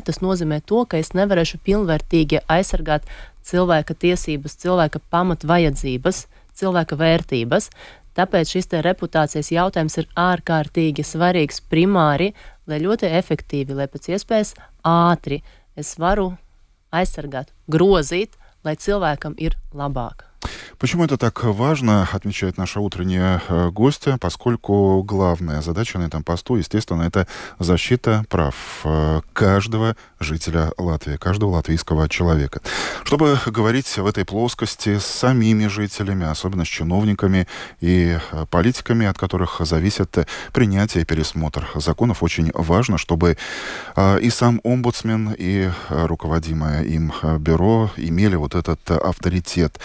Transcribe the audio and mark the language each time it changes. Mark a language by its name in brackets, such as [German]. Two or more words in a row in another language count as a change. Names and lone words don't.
[Latvian] Tas nozīmē to, ka es nevarēšu pilnvērtīgi aizsargāt cilvēka tiesības, cilvēka pamatvajadzības, cilvēka vērtības. Tāpēc šis te reputācijas jautājums ir ārkārtīgi svarīgs primāri, lai ļoti efektīvi, lai pēc iespējas ātri es varu aizsargāt, grozīt, lai cilvēkam ir labāk. [Russian] Почему это так важно, отмечает наша утренняя гостья, поскольку главная задача на этом посту, естественно, это защита прав каждого жителя Латвии, каждого латвийского человека. Чтобы говорить в этой плоскости с самими жителями, особенно с чиновниками и политиками, от которых зависит принятие и пересмотр законов, очень важно, чтобы и сам омбудсмен, и руководимое им бюро имели вот этот авторитет.